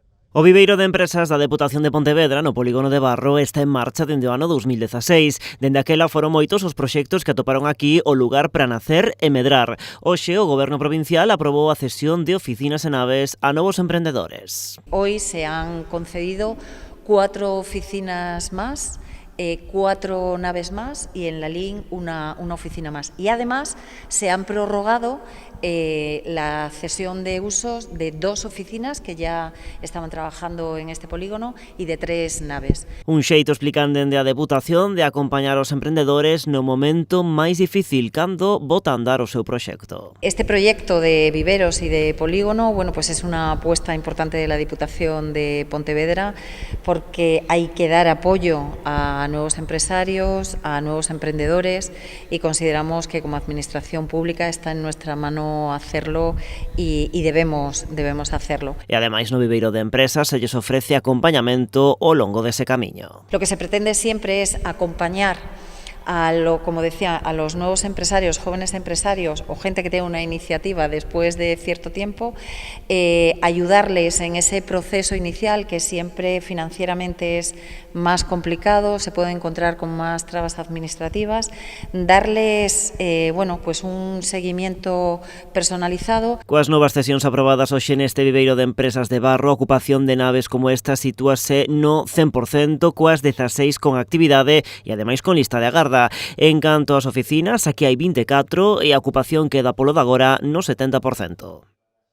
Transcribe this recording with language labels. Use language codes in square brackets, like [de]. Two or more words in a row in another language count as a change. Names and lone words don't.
[gl] O viveiro de empresas da Deputación de Pontevedra no polígono de Barro está en marcha dende o ano 2016. Dende aquela foron moitos os proxectos que atoparon aquí o lugar para nacer e medrar. Hoxe o Goberno provincial aprobou a cesión de oficinas e naves a novos emprendedores. [es] Hoy se han concedido 4 oficinas más, 4 naves más y en la LIN una oficina más. Y además se han prorrogado la cesión de usos de 2 oficinas que ya estaban trabajando en este polígono y de 3 naves. [gl] Un xeito, explican dende a Deputación, de acompañar os emprendedores no momento máis difícil cando bota a andar o seu proxecto. [es] Este proyecto de viveros y de polígono, bueno, pues es una apuesta importante de la Diputación de Pontevedra porque hay que dar apoyo a nuevos empresarios, a nuevos emprendedores y consideramos que como administración pública está en nuestra mano hacerlo y debemos hacerlo. [gl] E ademais no viveiro de empresas se lles ofrece acompañamento ao longo dese camiño. [es] Lo que se pretende siempre es acompañar como decía, a los nuevos empresarios, jóvenes empresarios o gente que tenga una iniciativa después de cierto tiempo, ayudarles en ese proceso inicial que siempre financieramente es más complicado, se puede encontrar con más trabas administrativas, darles pues un seguimiento personalizado. [gl] Coas novas cesións aprobadas hoxe neste viveiro de empresas de Barro, a ocupación de naves como esta sitúase no 100%, coas 16 con actividade e ademais con lista de agarda. En canto ás oficinas, aquí hai 24 e a ocupación queda polo de agora no 70%.